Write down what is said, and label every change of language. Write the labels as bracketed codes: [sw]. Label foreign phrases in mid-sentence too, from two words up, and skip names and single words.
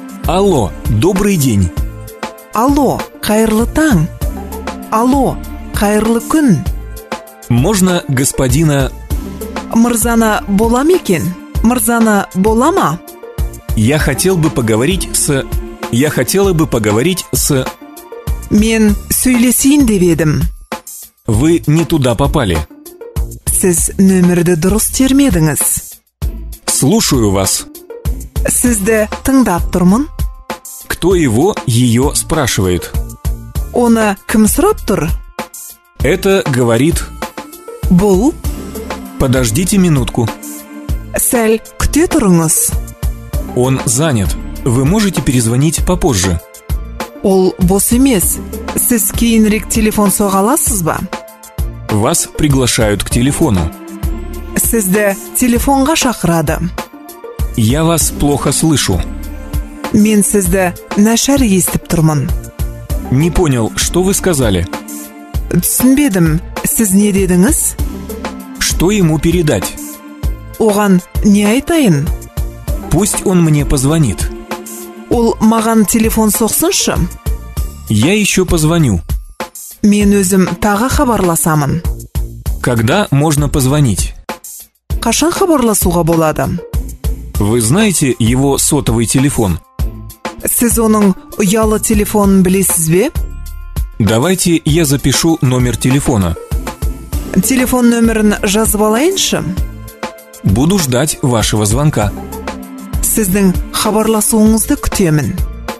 [ru] Алло, добрый день. Алло, [kk] қайырлы таң. Алло, қайырлы күн. [ru] Можно господина... [kk] Мырзаны бола ма екен? Мырзаны бола ма? [ru] Я хотела бы поговорить с... [kk] Мен сөйлесейін деп едім. [ru] Вы не туда попали. [kk] Сіз нөмірді дұрыс термедіңіз. [ru] Слушаю вас. [kk] Сізді тыңдап тұрмын. [ru] Кто ее спрашивает? [kk] Оны кім сұрап тұр? [ru] Это говорит... [kk] Бұл. [ru] Подождите минутку. [kk] Сәл күте тұрыңыз. [ru] Он занят. Вы можете перезвонить попозже. [kk] Ол бос емес. Сіз кейінірек телефон соға аласыз ба? [ru] Вас приглашают к телефону. [kk] Сізді телефонға шақырады. [ru] Я вас плохо слышу. [kk] Мен сізді нашар естіп тұрмын. [ru] Не понял, что вы сказали? [kk] Түсінбедім. Сіз не дедіңіз? [ru] Что ему передать? [kk] Оған не айтайын? [ru] Пусть он мне позвонит. [kk] Ол маған телефон соқсыншы. [ru] Я еще позвоню. [kk] Мен өзім тағы хабарласамын. [ru] Когда можно позвонить? [kk] Қашан хабарласуға болады? [ru] Вы знаете его сотовый телефон? [kk] Сіз оның ұялы телефонын білесіз бе? [ru] Давайте я запишу номер телефона. [kk] Телефон нөмірін жазып алайыншы? [ru] Буду ждать вашего звонка. [kk] Сіздің хабарласуыңызды күтемін.